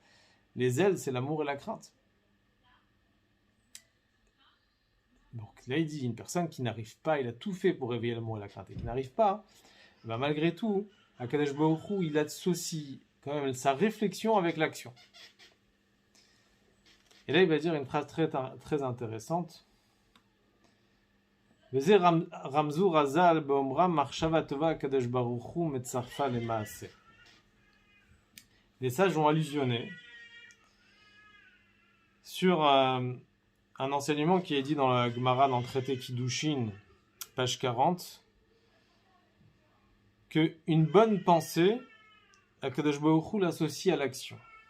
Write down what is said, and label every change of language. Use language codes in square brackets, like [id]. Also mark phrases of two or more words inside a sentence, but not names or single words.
[fr] Les ailes, c'est l'amour et la crainte. Donc là, il dit, une personne qui n'arrive pas, il a tout fait pour réveiller l'amour et la crainte, et qui n'arrive pas, ben malgré tout, [he] הקדוש ברוך הוא, [fr] il associe quand même sa réflexion avec l'action. Et là, il va dire une phrase très, très intéressante. [he] וזה רמזו רז"ל באומרם מחשבה טובה הקדוש ברוך הוא מצרפה למעשה. [fr] Les sages ont allusionné sur un enseignement qui est dit dans la Gemara, dans le traité Kiddushin, page 40, qu'une bonne pensée, [he] הקדוש ברוך הוא [fr] l'associe à l'action.